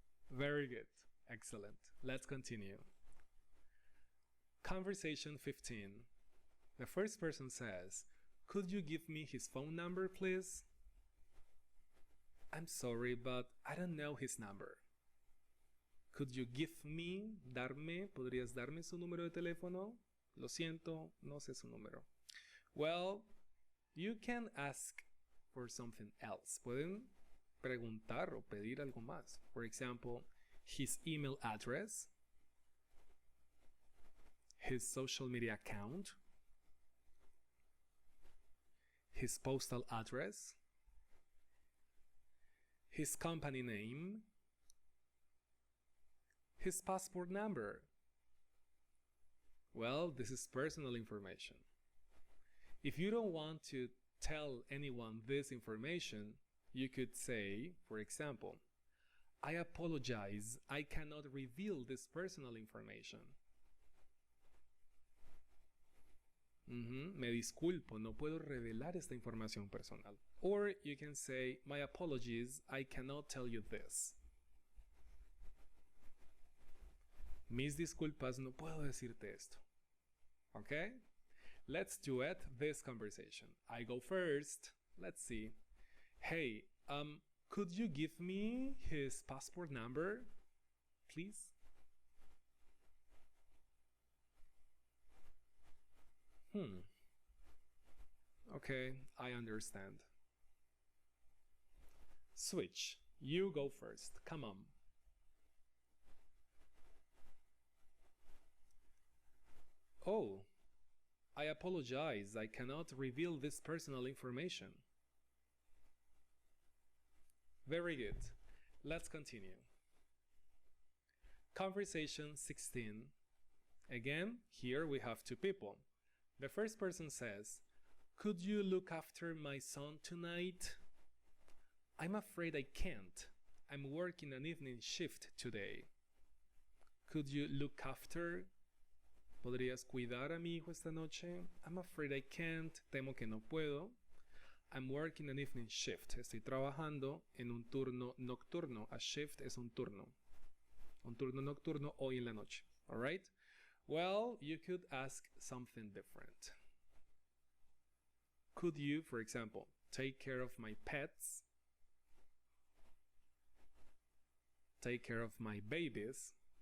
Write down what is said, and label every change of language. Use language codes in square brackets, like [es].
[en] Very good. Excellent. Let's continue. Conversation 15. The first person says, could you give me his phone number, please? I'm sorry, but I don't know his number. Could you give me, [es] darme, ¿podrías darme su número de teléfono? Lo siento, no sé su número. [en] Well, you can ask for something else. [es] Pueden preguntar o pedir algo más. [en] For example, his email address, his social media account, his postal address, his company name, his passport number. Well, this is personal information. If you don't want to tell anyone this information, you could say, for example, I apologize, I cannot reveal this personal information. [es] Me disculpo, no puedo revelar esta información personal. [en] Or you can say, my apologies, I cannot tell you this. [es] Mis disculpas, no puedo decirte esto. [en] Okay? Let's duet this conversation. I go first. Let's see. Hey, could you give me his passport number, please? Okay, I understand. Switch. You go first. Come on. Oh, I apologize. I cannot reveal this personal information. Very good. Let's continue. Conversation 16. Again, here we have two people. The first person says, could you look after my son tonight? I'm afraid I can't. I'm working an evening shift today. Could you look after? [es] ¿Podrías cuidar a mi hijo esta noche? [en] I'm afraid I can't. [es] Temo que no puedo. [en] I'm working an evening shift. [es] Estoy trabajando en un turno nocturno. A shift es un turno. Un turno nocturno hoy en la noche. [en] Alright? Well, you could ask something different. Could you, for example, take care of my pets? Take care of my babies?